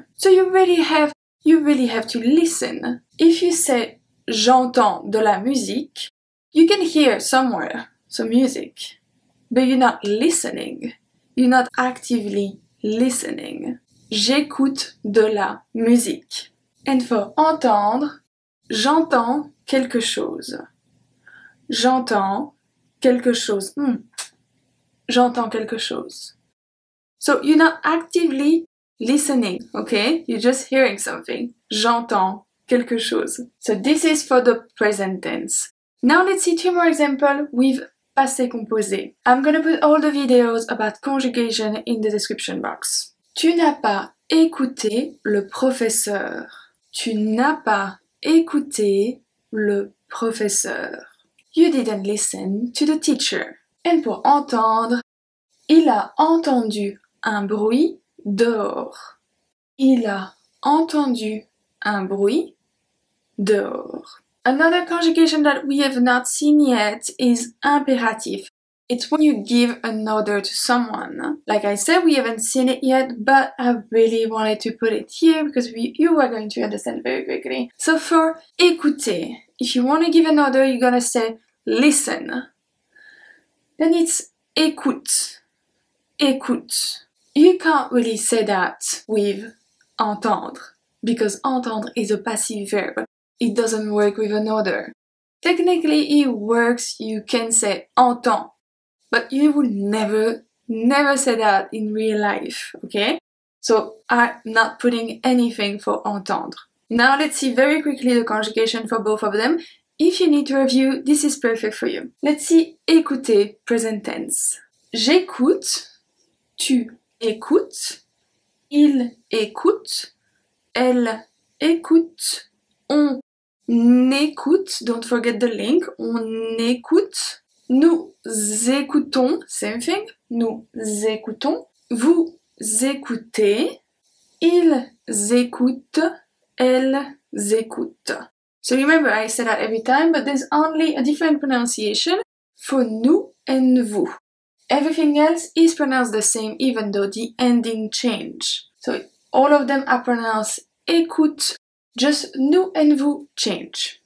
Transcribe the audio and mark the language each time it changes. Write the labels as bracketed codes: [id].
[en] So you really have to listen. If you say [fr] j'entends de la musique, [en] you can hear somewhere some music, but you're not listening. You're not actively listening. [fr] J'écoute de la musique. [en] And for [fr] entendre, j'entends quelque chose. J'entends quelque chose. J'entends quelque chose. [en] So you're not actively listening, okay? You're just hearing something. [fr] J'entends quelque chose. [en] So this is for the present tense. Now let's see two more examples with passé composé. I'm gonna put all the videos about conjugation in the description box. [fr] Tu n'as pas écouté le professeur. Tu n'as pas écouté le professeur. [en] You didn't listen to the teacher. And [fr] pour entendre, il a entendu un bruit dehors. Il a entendu un bruit dehors. [en] Another conjugation that we have not seen yet is impératif. It's when you give an order to someone. Like I said, we haven't seen it yet, but I really wanted to put it here because you are going to understand very quickly. So for écouter, if you want to give an order, you're gonna say listen. Then it's [fr] écoute. Écoute. [en] You can't really say that with entendre, because entendre is a passive verb. It doesn't work with an order. Technically it works, you can say entend, but you will never say that in real life, okay? So I'm not putting anything for entendre. Now let's see very quickly the conjugation for both of them. If you need to review, this is perfect for you. Let's see écouter, present tense. [fr] J'écoute, tu écoute, il écoute, elle écoute, on écoute, [en] don't forget the link, [fr] on écoute, nous écoutons, [en] same thing, [fr] nous écoutons, vous écoutez, ils écoutent, elles écoutent. [en] So remember, I say that every time, but there's only a different pronunciation for nous and vous. Everything else is pronounced the same even though the ending change. So all of them are pronounced écoute, just nous and vous change.